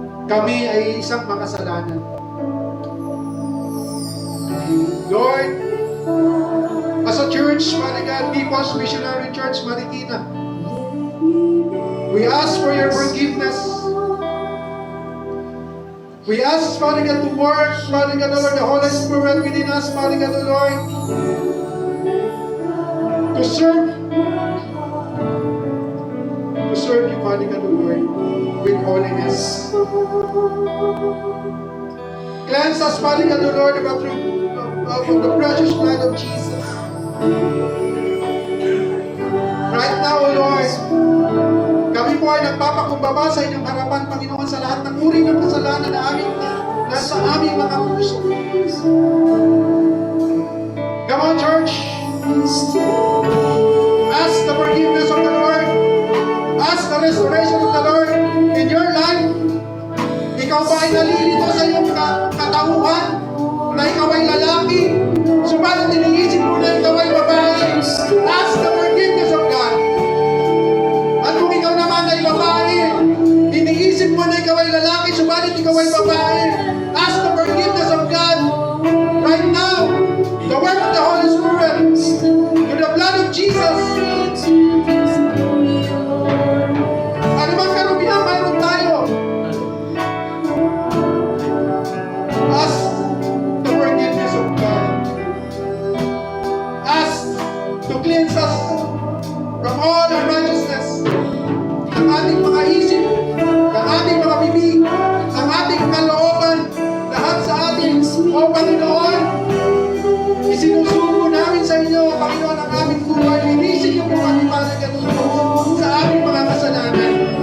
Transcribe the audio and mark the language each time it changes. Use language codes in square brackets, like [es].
[tl] Kami ay isang makasalanan. [en] Lord, as a church, Father God, People's Missionary Church, Marikina, we ask for your forgiveness. We ask, Father God, to work, Father God, Lord, the Holy Spirit within us, Father God, Lord, to serve you, Father God, Lord, with holiness. Cleanse us, Father God, Lord, of the precious blood of Jesus. Right now, O Lord, [tl] kami po ay nagpapakumbaba sa inyong harapan, Panginoon, sa lahat ng uri ng kasalanan na nasa aming mga puso. [en] Come on, church. Ask the forgiveness of the Lord. Ask the restoration of the Lord in your life. [tl] Ikaw ba ay nalilito sa iyong katauhan na ikaw ay lalaki? Subalit iniisip mo na ikaw ay babae. [en] Ask the forgiveness of God. [tl] At kung ikaw naman ay babae, iniisip mo na ikaw ay lalaki, subalit ikaw ay babae. [en] Ask the forgiveness of God right now. The work of the Holy Spirit, through the blood of Jesus. [tl] Ano bang karumihan mayroon tayo? [en] Ask the forgiveness of God. Ask to cleanse us from all unrighteousness. [tl] Ang ating mga isip, ang ating mga bibig, ang ating kalooban, lahat sa ating, O Panginoon, isinusuko namin sa inyo, Panginoon, ang aming buhay. Linisin niyo po kami para ganun sa aming mga kasalanan.